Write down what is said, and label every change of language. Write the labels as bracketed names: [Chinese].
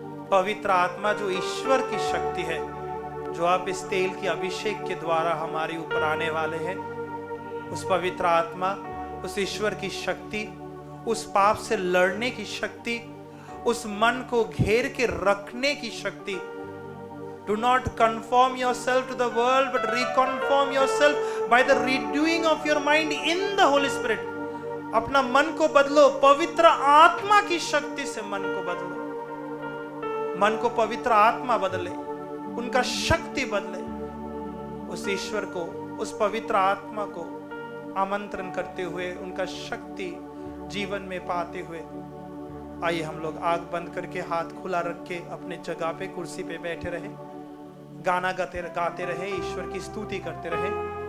[Hindi] पवित्र आत्मा जो ईश्वर की शक्ति है, जो आप इस तेल की अभिषेक के द्वारा हमारे ऊपर आने वाले हैं, उस पवित्र आत्मा, उस ईश्वर की शक्ति, उस पाप से लड़ने की शक्ति, उस मन को घेर के रखने की शक्ति। [English] Do not conform yourself to the world, but reconform yourself by the renewing of your mind in the Holy Spirit. [Hindi] अपना मन को बदलो, पवित्र आत्मा की शक्ति से मन को बदलो। मन को पवित्र आत्मा बदले, उनका शक्ति बदले। उस ईश्वर को, उस पवित्र आत्मा को आमंत्रण करते हुए, उनका शक्ति जीवन में पाते हुए, आइए हम लोग आंख बंद करके हाथ खुला रख के अपने जगह पे, कुर्सी पे बैठे रहे, गाना गाते रहे, ईश्वर की स्तुति करते रहे।